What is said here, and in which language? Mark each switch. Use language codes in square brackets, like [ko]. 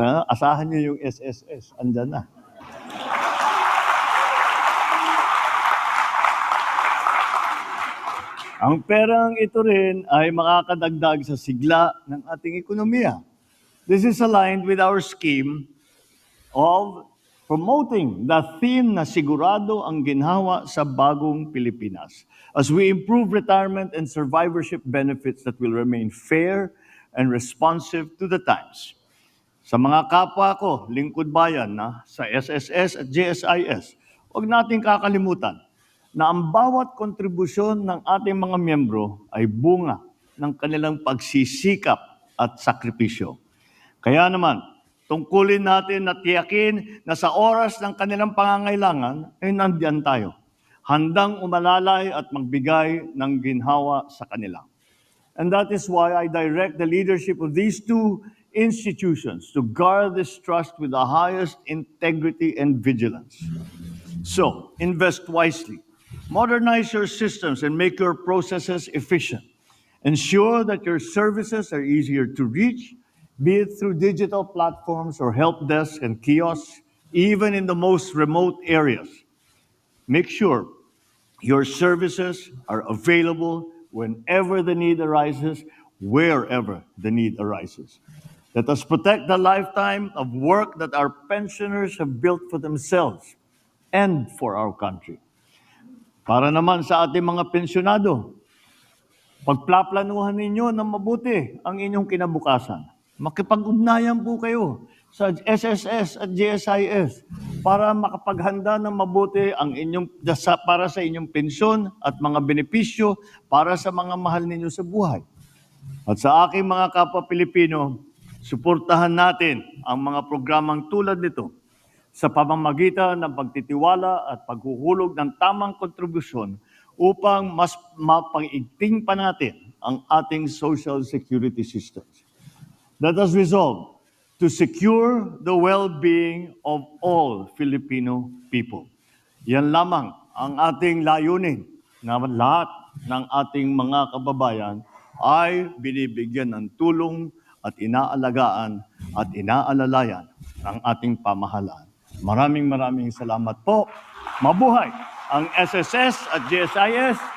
[tl] Asahan nyo yung SSS, andyan na. Ang perang ito rin ay makakadagdag sa sigla ng ating ekonomiya. [en] This is aligned with our scheme of promoting the theme [tl] na sigurado ang ginhawa sa bagong Pilipinas [en] as we improve retirement and survivorship benefits that will remain fair and responsive to the times. [tl] Sa mga kapwa ko, lingkod bayan na sa SSS at GSIS, huwag nating kakalimutan na ang bawat kontribusyon ng ating mga miyembro ay bunga ng kanilang pagsisikap at sakripisyo. Kaya naman, tungkulin natin na tiyakin na sa oras ng kanilang pangangailangan ay nandiyan tayo, handang umalalay at magbigay ng ginhawa sa kanila. [en] And that is why I direct the leadership of these two institutions to guard this trust with the highest integrity and vigilance. So, invest wisely. Modernize your systems and make your processes efficient. Ensure that your services are easier to reach, be it through digital platforms or help desks and kiosks, even in the most remote areas. Make sure your services are available whenever the need arises, wherever the need arises. Let us protect the lifetime of work that our pensioners have built for themselves and for our country. [tl] Para naman sa ating mga pensyonado, pagplaplanuhan ninyo ng mabuti ang inyong kinabukasan. Makipag-ugnayan po kayo sa SSS at GSIS para makapaghanda ng mabuti ang para sa inyong pensyon at mga benepisyo para sa mga mahal ninyo sa buhay. At sa aking mga kapwa Pilipino, suportahan natin ang mga programang tulad nito sa pamamagitan ng pagtitiwala at paghuhulog ng tamang kontribusyon upang mas mapangigting pa natin ang ating social security systems. [en] Let us resolve to secure the well-being of all Filipino people. [tl] Yan lamang ang ating layunin na lahat ng ating mga kababayan ay binibigyan ng tulong at inaalagaan at inaalalayan ng ating pamahalaan. Maraming salamat po. Mabuhay ang SSS at GSIS.